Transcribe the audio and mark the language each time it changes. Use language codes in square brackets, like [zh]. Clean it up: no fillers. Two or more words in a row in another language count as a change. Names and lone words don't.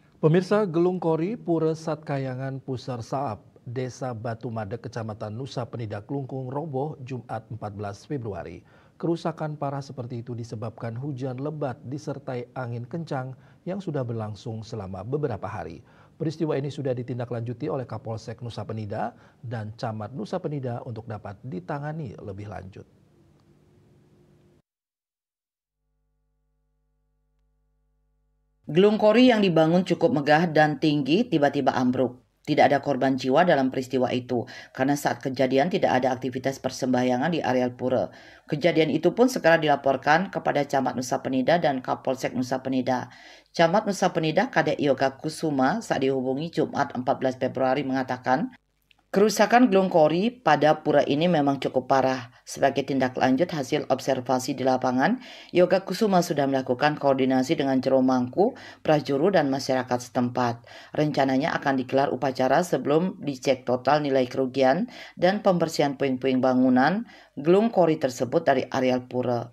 [id] Pemirsa Gelung Kori, Pura Satkayangan Pusar Saab, Desa Batu Madek, Kecamatan Nusa Penida, Klungkung, roboh Jumat 14 Februari. Kerusakan parah seperti itu disebabkan hujan lebat disertai angin kencang yang sudah berlangsung selama beberapa hari. Peristiwa ini sudah ditindaklanjuti oleh Kapolsek Nusa Penida dan Camat Nusa Penida untuk dapat ditangani lebih lanjut. Gelung Kori yang dibangun cukup megah dan tinggi tiba-tiba ambruk. Tidak ada korban jiwa dalam peristiwa itu, karena saat kejadian tidak ada aktivitas persembahyangan di areal pura. Kejadian itu pun segera dilaporkan kepada Camat Nusa Penida dan Kapolsek Nusa Penida. Camat Nusa Penida Kadek Yoga Kusuma saat dihubungi Jumat 14 Februari mengatakan, kerusakan Gelung Kori pada pura ini memang cukup parah. Sebagai tindak lanjut hasil observasi di lapangan, Yoga Kusuma sudah melakukan koordinasi dengan Jero Mangku, prajuru dan masyarakat setempat. Rencananya akan digelar upacara sebelum dicek total nilai kerugian dan pembersihan puing-puing bangunan Gelung Kori tersebut dari areal pura.